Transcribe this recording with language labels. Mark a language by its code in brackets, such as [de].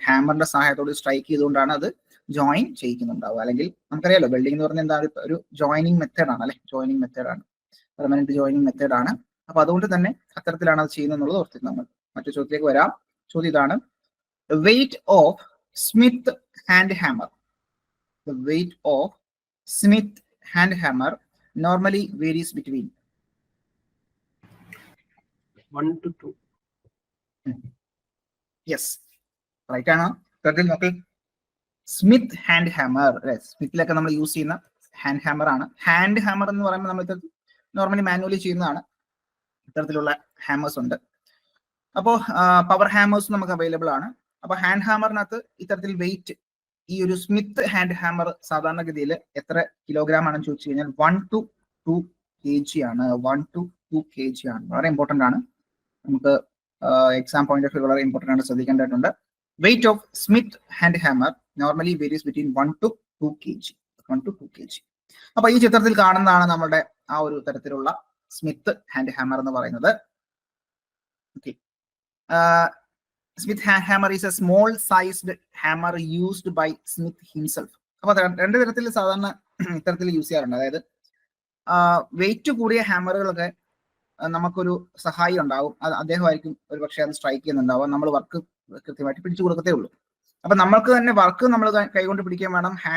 [ml] ഹാമറിന്റെ സഹായത്തോട് strike ചെയ്തുകൊണ്ടാണ് അത് join ചെയ്യിക്കുന്നുണ്ടാവുക. അല്ലെങ്കിൽ നമുക്കറിയാലോ വെൽഡിംഗ് എന്ന് പറഞ്ഞാൽ എന്താ? ഒരു ജോയിനിങ് മെത്തേഡ് ആണ് അല്ലെ, ജോയിനിങ് മെത്തേഡ് ആണ്, പെർമനന്റ് ജോയിനിങ് മെത്തേഡ് ആണ്. അപ്പൊ അതുകൊണ്ട് തന്നെ അത്തരത്തിലാണ് അത് ചെയ്യുന്നത് എന്നുള്ളത് ഓർത്തിരുന്നത് നമ്മൾ. മറ്റു ചോദ്യത്തിലേക്ക് വരാം. ചോദ്യം ഇതാണ്: [en] Weight of Smith hand hammer. The weight of Smith hand hammer normally varies between 1 to 2. Yes, right ആണ്. [ml] നോക്കി, സ്മിത്ത് ഹാൻഡ് ഹാമർ അല്ലെ, സ്മിത്തിലൊക്കെ നമ്മൾ യൂസ് ചെയ്യുന്ന ഹാൻഡ് ഹാമർ ആണ്. ഹാൻഡ് ഹാമർ എന്ന് പറയുമ്പോൾ നമ്മൾ നോർമലി മാനുവലി ചെയ്യുന്നതാണ്. ഇത്തരത്തിലുള്ള ഹാമേഴ്സ് ഉണ്ട്. അപ്പോൾ പവർ ഹാമേഴ്സ് നമുക്ക് അവൈലബിൾ ആണ്. അപ്പൊ ഹാൻഡ് ഹാമറിനകത്ത് ഇത്തരത്തിൽ വെയിറ്റ്, ഈ ഒരു സ്മിത്ത് ഹാൻഡ് ഹാമർ സാധാരണഗതിയിൽ എത്ര കിലോഗ്രാം ആണെന്ന് ചോദിച്ചു കഴിഞ്ഞാൽ 1 to 2 kg ആണ്. 1 to 2 kg ആണ്. വളരെ ഇമ്പോർട്ടന്റ് ആണ്. നമുക്ക് എക്സാം പോയിന്റ് ഓഫ് വ്യൂ വളരെ ഇമ്പോർട്ടന്റ് ആണ്, ശ്രദ്ധിക്കേണ്ടതായിട്ടുണ്ട്. [en] Weight of Smith hand hammer normally varies between 1 to 2 kg. 1 to 2 kg. [ml] അപ്പൊ ഈ ചിത്രത്തിൽ കാണുന്നതാണ് നമ്മുടെ ആ ഒരു തരത്തിലുള്ള സ്മിത്ത് ഹാൻഡ് ഹാമർ എന്ന് പറയുന്നത്. [en] Okay, Smith hand hammer is a small sized hammer used by Smith himself. [ml] അപ്പൊ രണ്ട് തരത്തിൽ സാധാരണ ഇത്തരത്തിൽ യൂസ് ചെയ്യാറുണ്ട്. അതായത് വെയിറ്റ് കൂടിയ ഹാമറുകളൊക്കെ നമുക്കൊരു സഹായി ഉണ്ടാവും, അത് അദ്ദേഹമായിരിക്കും ഒരു പക്ഷേ അത് സ്ട്രൈക്ക് ചെയ്യുന്നുണ്ടാവും. നമ്മൾ വർക്ക് കൃത്യമായിട്ട് പിടിച്ചു കൊടുക്കത്തേ ഉള്ളൂ. അപ്പൊ നമ്മൾക്ക് തന്നെ വർക്ക് നമ്മൾ കൈകൊണ്ട് പിടിക്കാൻ വേണം.